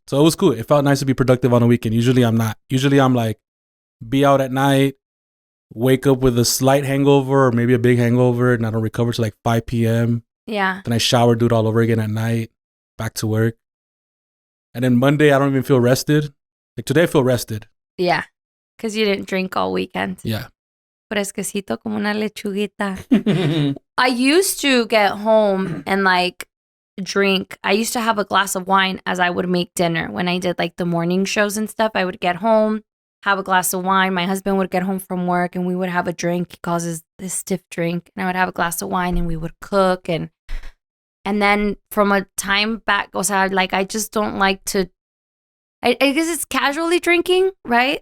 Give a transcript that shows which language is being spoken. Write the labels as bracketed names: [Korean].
[English] So it was cool. It felt nice to be productive on a weekend. Usually I'm not. Usually I'm like, be out at night, wake up with a slight hangover or maybe a big hangover, and I don't recover till like 5 p.m. Yeah. Then I shower, do it all over again at night, back to work. And then Monday, I don't even feel rested. Like today, I feel rested. Yeah. Because you didn't drink all weekend. Yeah. [Spanish] Fresquecito como una lechuguita. [English] I used to get home and like drink. I used to have a glass of wine as I would make dinner. When I did like the morning shows and stuff, I would get home, have a glass of wine. My husband would get home from work and we would have a drink. He calls this stiff drink. And I would have a glass of wine and we would cook. And then from a time back, o sea, like I just don't like to, I guess it's casually drinking, right?